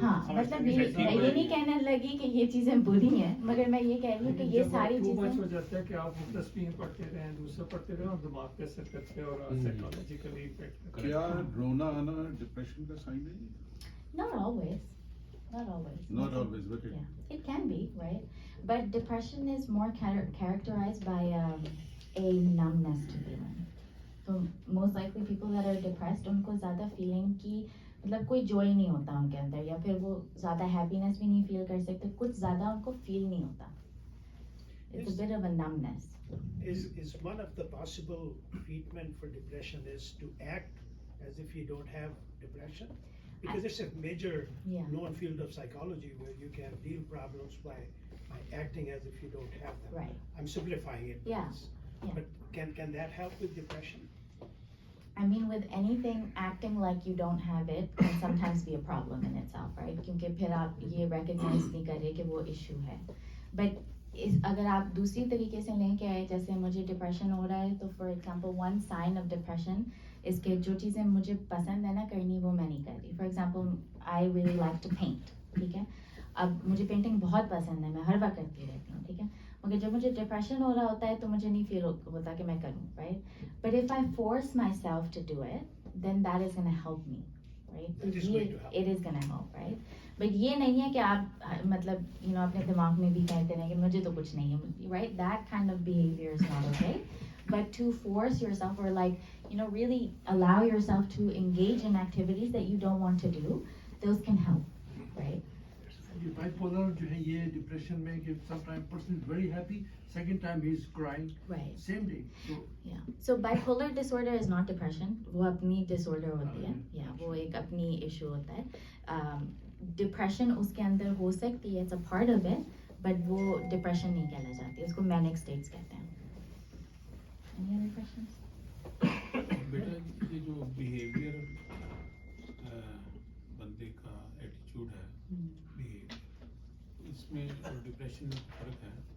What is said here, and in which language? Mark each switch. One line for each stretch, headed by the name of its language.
Hindi: हाँ, मतलब ये नहीं कहने लगी कि ये चीजें बुरी हैं, मगर मैं ये कह रही हूँ कि ये सारी चीजें हो जाता है कि आप तस्वीर पढ़ते रहें, दूसरा पढ़ते रहें और दिमाग पे असर करते हैं और साइकोलॉजिकली इफेक्ट करते हैं. क्या रोना आना डिप्रेशन का साइन है?
English: Not always. Not always, but it can be, right? But depression is more characterized by a numbness to feeling. So most likely people that are depressed,
Hindi: उनको ज़्यादा feeling की मतलब कोई joy नहीं होता उनके अंदर, या फिर वो ज़्यादा happiness भी नहीं feel कर सकते, कुछ ज़्यादा उनको feel नहीं होता.
English: It's a bit of a numbness. Is one of the possible treatment for depression is to act as if you don't have depression? Because it's a major known field of psychology where you can deal problems by acting as if you don't have them. Right. I'm simplifying it. Yeah. But can that help with depression? I mean, with anything, acting like you don't have it can sometimes be a problem in itself, right?
Hindi: क्योंकि फिर आप ये recognize नहीं कर रहे कि वो issue है. But अगर आप दूसरी तरीके से लेके आए, जैसे मुझे डिप्रेशन हो रहा है, तो
English: for example one sign of depression
Hindi: इसके जो चीज़ें मुझे पसंद है ना करनी, वो मैं नहीं कर रही.
English: for example I really like to paint,
Hindi: ठीक है? अब मुझे पेंटिंग बहुत पसंद है, मैं हर वक्त करती रहती हूँ, ठीक है? मगर जब मुझे डिप्रेशन हो रहा होता है तो मुझे नहीं फील होता कि मैं करूँ, right?
English: But if I force myself to do it, then that is gonna help me, right? It is gonna help, right? But
Hindi: ये नहीं है कि आप मतलब अपने दिमाग में भी कहते रहे कि मुझे तो कुछ नहीं है, right?
English: That kind of behaviour is not okay. But to force yourself or really allow yourself to engage in activities that you don't want to do, those can help, right?
Hindi: ये bipolar जो है ये depression में कि
English: sometimes person is very happy, second time he is crying, right? Same day. So bipolar disorder is not depression.
Hindi: वो अपनी disorder होती है, वो एक अपनी issue होता है. Depression उसके अंदर हो सकती है,
English: it's a part of it,
Hindi: but वो depression नहीं कहला जाती, उसको manic states कहते हैं.
English: Any other questions?
Hindi: बेटा, ये जो बिहेवियर बंदे का एटीट्यूड है, बिहेवियर, इसमें और डिप्रेशन में फर्क है.